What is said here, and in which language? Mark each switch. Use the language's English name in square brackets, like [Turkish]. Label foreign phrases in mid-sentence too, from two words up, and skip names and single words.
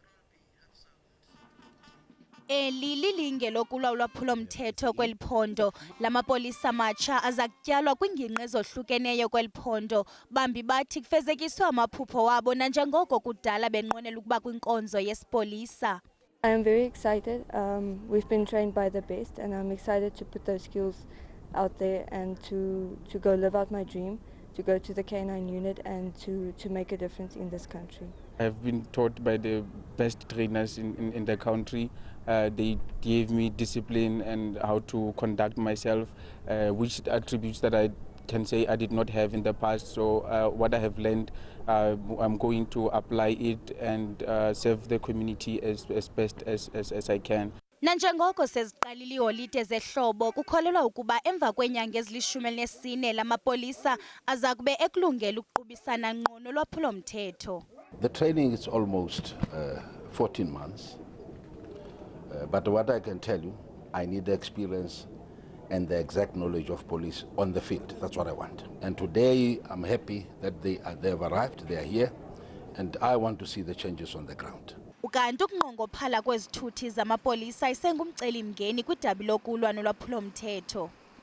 [Xhosa] Eli lilinge lokulwa mthetho kweli phondo. Lamapolis'amatsha azakutyalwa kwiingingqi ezohlukeneyo kweli phondo. Bambi bathi kufezekiswe amaphupho wabo nanjengoko kudala benqwenela ukuba kwinkonzo yesipolisa. [English] I am very excited. We've been trained by the best, and I'm excited to put those skills out there and to go live out my dream, to go to the K9 unit and to make a difference in this country. I've been taught by the best trainers in the country. They gave me discipline and how to conduct myself, which attributes that I can say I did not have in the past. So what I have learned, I'm going to apply it and serve the community as best as I can. [Xhosa] Nanjengoko seziqalile iiholide zehlobo, kukholelwa ukuba emva kweenyanga ezili-14 lamapolisa aza kube ekulungela ukuqubisana ngqo nolwaphulo mthetho. [English] The training is almost 14 months, but what I can tell you, I need the experience and the exact knowledge of police on the field. That's what I want. And today I'm happy that they have arrived, they are here, and I want to see the changes on the ground. [Xhosa] Ukanti ukunqongophala kwezithuthi zamapolisa isengumcelimngeni kwidabi lokulwa nolwaphulo mthetho.